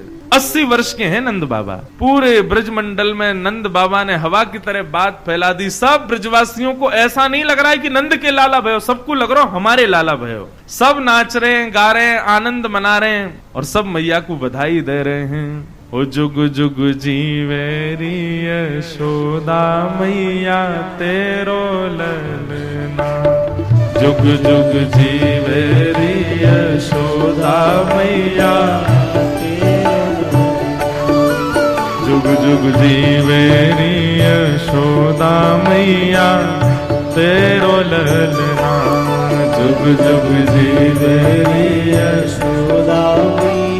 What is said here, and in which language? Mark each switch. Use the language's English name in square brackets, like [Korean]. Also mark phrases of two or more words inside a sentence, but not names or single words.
[Hindi] 80 वर्ष के हैं नंद बाबा। पूरे ब्रजमंडल में नंद बाबा ने हवा की तरह बात फैला दी। सब ब्रजवासियों को ऐसा नहीं लग रहा है कि [Braj] नंद के लाला भयो, [Hindi] सबको लग रहा [Braj] हमारे लाला भयो। [Hindi] सब नाच रहे हैं, गा रहे हैं, आनंद मना रहे हैं और सब मैया को बधाई दे रहे हैं। [Braj] ओ जुग जुग जीवेरी यशोदा मैया तेरो ललना, जुग जुग जीवेरी यशोदा मैया, जुग जुग जीवेरी यशोदा मैया तेरो ललना, जुग जुग जीवेरी यशोदा मैया।